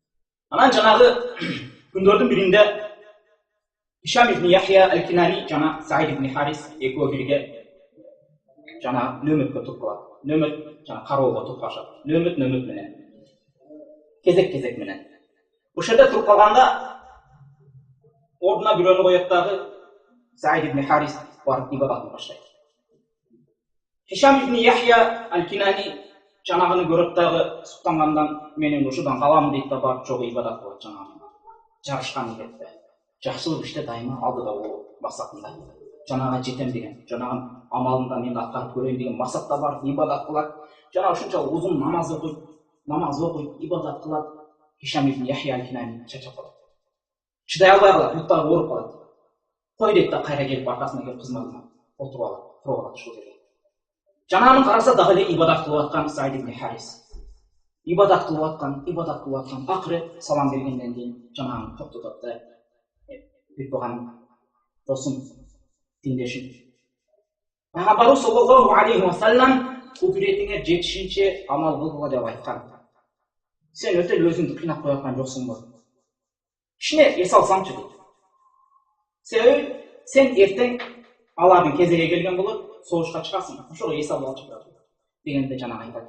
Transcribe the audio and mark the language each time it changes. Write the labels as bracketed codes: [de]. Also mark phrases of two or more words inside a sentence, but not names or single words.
[ky] Анан жанагы күндөрдүн биринде Хишам ибн Яхья аль-Кинани жана Саид ибн Харис экөө бирге жана нөмөткө туруп калат. Нөмөт жана кароого туруп калышат. Нөмөт менен. Кезек менен. Ошол жерде туруп калганда ордуна бирөөнү коет дагы Саид ибн Харис барып ибадатын баштайт. Хишам ибн Яхья аль-Кинани жанагыны көрөт дагы суктангандан менен ушудан калам дейт да барып чогуу ибадат кылат жанагы. Жарышкан кетти. Жакшылык иште дайыма алдыда болуу максатында. Жанага жетем деген, жанагы амалында мен аткарып көрөйүн деген максатта барып ибадат кылат. Жана ушунчалык узун намаз окуйт, ибадат кылат. Хишам ибн Яхья аль-Кинани чачап калат. Чыдай албай калат, буттары ооруп калат. Кой дейт да кайра келип аркасына келип кызматына отуруп алат, туруп алат ушул жерге. Жанагын караса дагы эле ибадат кылып аткан Саид ибн Харис. Ибадат кылып аткан. Акыры салам бергенден кийин жанагын токтотот да бир туган досум, диндешим. Пайгамбарыбыз [ar] صلى الله عليه وسلم [ky] кудуретиңе жетишинче амал кылгыла деп айткан. Сен өтө эле өзүңдү кыйнап коюп аткан жоксуңбу? Кичине эс алсаңчы дейт. Себеби сен эртең алардын кезеги келген болот, согушка чыгасың. Ошого эс алып алчы дегенде жанагы айтат.